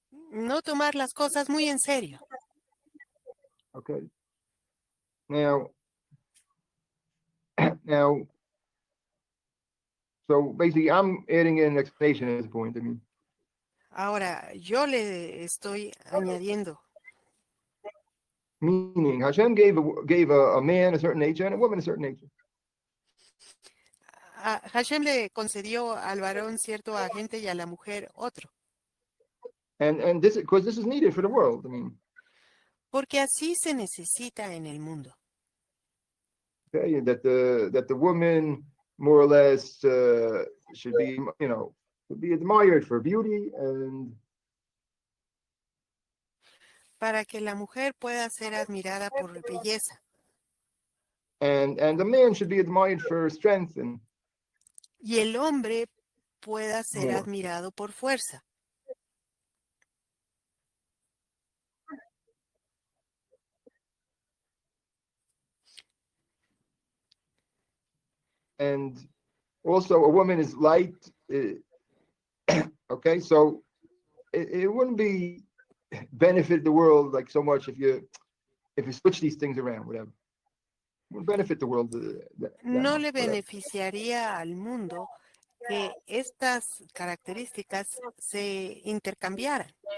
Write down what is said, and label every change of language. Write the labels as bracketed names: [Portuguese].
[Spanish] No tomar las cosas muy en serio. [English] Okay. Now, so basically, I'm adding in an explanation at this point. I mean, [Spanish] ahora, yo le estoy añadiendo. [English] Meaning, Hashem gave a man a certain nature and a woman a certain nature. [Spanish] Hashem le concedió al varón cierto agente y a la mujer otro. [English] And this, because this is needed for the world. I mean, [Spanish] porque así se necesita en el mundo. [English] Okay, that the woman more or less should be, be admired for beauty and. [Spanish] Para que la mujer pueda ser admirada por belleza. [English] And the man should be admired for strength and. [Spanish] Y el hombre pueda ser [English] more. [Spanish] admirado por fuerza. [English] And also a woman is light. Okay, so it wouldn't be benefit the world like so much if you switch these things around, whatever. It would benefit the world. [Spanish] No le beneficiaría al mundo que estas características se intercambiaran.